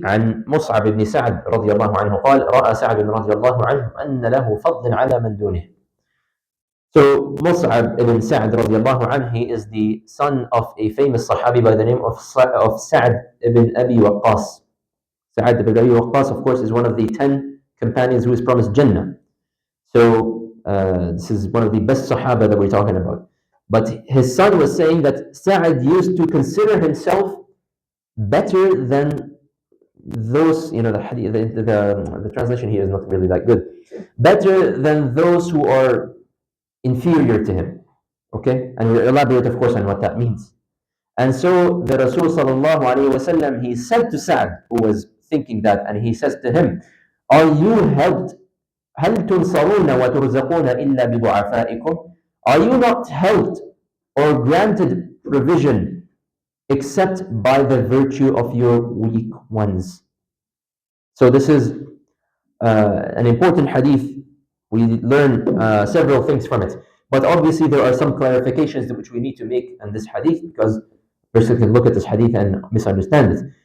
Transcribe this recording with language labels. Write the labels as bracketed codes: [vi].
[ar] عن مصعب بن سعد رضي الله عنه قال رأى سعد رضي الله عنه أن له فضل على من دونه. [en] So Mus'ab ibn Sa'd radiallahu anhu, he is the son of a famous Sahabi by the name of Sa'd ibn Abi Waqqas. Sa'd ibn Abi Waqqas, of course, is one of the 10 companions who is promised Jannah. So this is one of the best Sahaba that we're talking about. But his son was saying that Sa'd used to consider himself better than those, the hadith, the translation here is not really that good. Better than those who are inferior to him. Okay? And we'll elaborate, of course, on what that means. And so the Rasul sallallahu alayhi wasallam, he said to Sa'd, who was thinking that, and he says to him, are you helped? [ar] هل تنصرون وترزقون إلا بضعفائكم? [en] Are you not helped or granted provision except by the virtue of your weak ones? So this is an important hadith. We learn several things from it. But obviously there are some clarifications which we need to make in this hadith, because a person can look at this hadith and misunderstand it.